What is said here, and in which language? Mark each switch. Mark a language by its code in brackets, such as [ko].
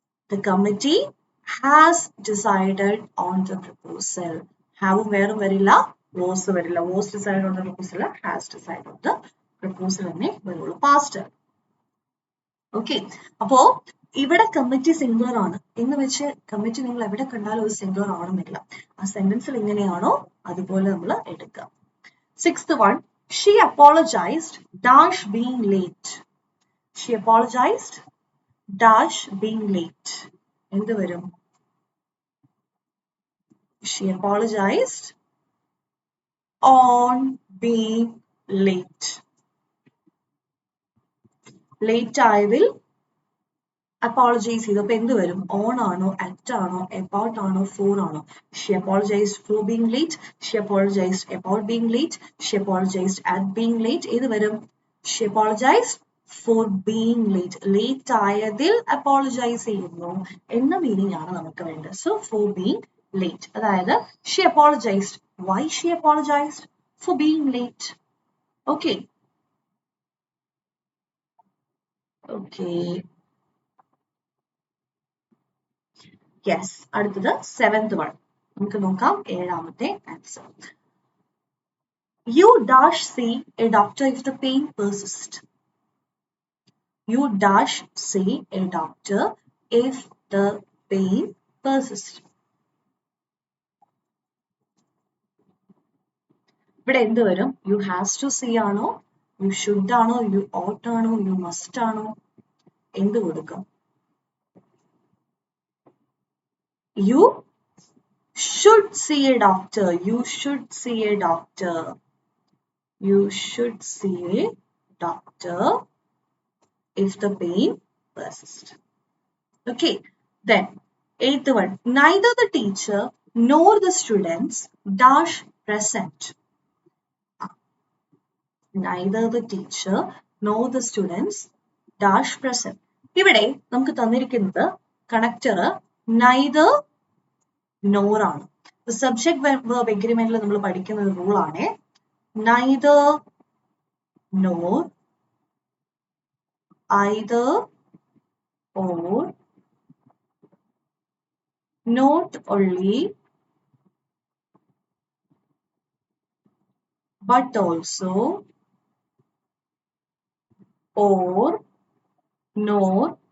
[en] The committee has decided on the proposal. [ml] Have വേറും വരില്ല, was വരില്ല. [en] Was decided on the proposal, has decided on the proposal [ml] എന്നേ വരുള്ളൂ. [en] Past. [ml] Okay, അപ്പോ ഇവിടെ committee singular ആണ് എന്ന് വെച്ച് കമ്മിറ്റി നിങ്ങൾ എവിടെ കണ്ടാലും ഒരു സിംഗുലർ ആണെന്നില്ല. ആ സെന്റൻസിൽ എങ്ങനെയാണോ അതുപോലെ നമ്മൾ എടുക്കുക. [en] 6th one, she apologized dash being late. She apologized dash being late. [ml] എന്ത് വരും? [en] She apologized on being late. [ml] Late ആയതിൽ apologize ചെയ്തു. അപ്പൊ എന്ത് വരും? on ആണോ, at ആണോ, about ആണോ, for ആണോ? [en] She apologized for being late. She apologized about being late. She apologized at being late. [ml] ഏത് വരും? [en] She apologized for being late. [ml] Late ആയതിൽ apologize ചെയ്യുന്നു എന്ന മീനിങ് ആണ് നമുക്ക് വേണ്ടത്. [en] So for being late. അതായത് she apologized. Why she apologized? For being late. Okay. Okay. Yes. [ml] അടുത്തത് 7th one. നമുക്ക് നോക്കാം 7ാമത്തെ answer. [en] You dash see a doctor if the pain persists. You dash see a doctor if the pain persists. [ml] ഇവിടെ എന്ത് വരും? [en] You has to see ആണോ, you should ആണോ, you ought ആണോ, യു മസ്റ്റ് ആണോ? [ml] എന്ത് കൊടുക്കും? [en] You should see a doctor. You should see a doctor. You should see a doctor if the pain persists. Okay, then 8th one, neither the teacher nor the students dash present. Neither the teacher nor the students dash present. [ml] ഇവിടെ നമുക്ക് തന്നിരിക്കുന്നത് connector neither nor ആണ്. Subject verb എഗ്രിമെന്റിൽ നമ്മൾ പഠിക്കുന്ന ഒരു rule ആണ് neither nor [en] either or, not only but also, or, nor.